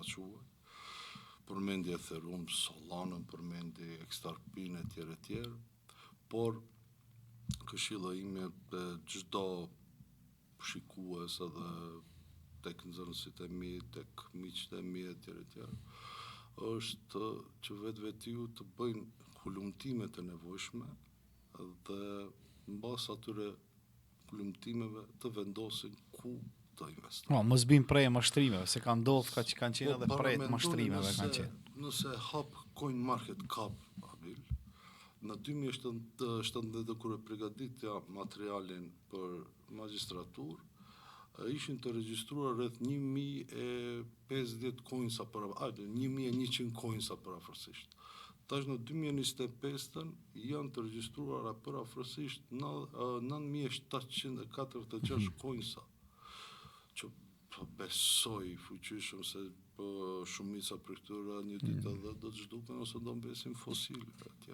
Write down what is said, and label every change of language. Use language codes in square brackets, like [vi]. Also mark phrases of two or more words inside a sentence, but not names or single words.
[sq] quaj, përmendi Ethereum, Solana, përmendi XRP-n e tjerë, por këshilla ime dhe çdo shikues edhe tek nxënësit e mi, tek miqtë e mi e tjerë, është që vetiu të bëjnë hulumtimet e nevojshme dhe mbas atyre hulumtimeve të vendosin ku të investojnë. Mos bëjmë prej mashtrimeve, se kanë ndodhur që kanë qenë edhe prej mashtrimeve kanë qenë. Nëse hap [en] coin market cap [sq] në 2017 kur e përgatitja materialin për magjistraturë, ishin të regjistruar rreth 1050 coinsa 1100 coinsa parafërsisht. Tash në 2025 janë të regjistruara parafërsisht 9746 coinsa, që besoj fuqishëm se shumica për këtyre një ditë edhe do të zhduken ose do mbesin fosile etj.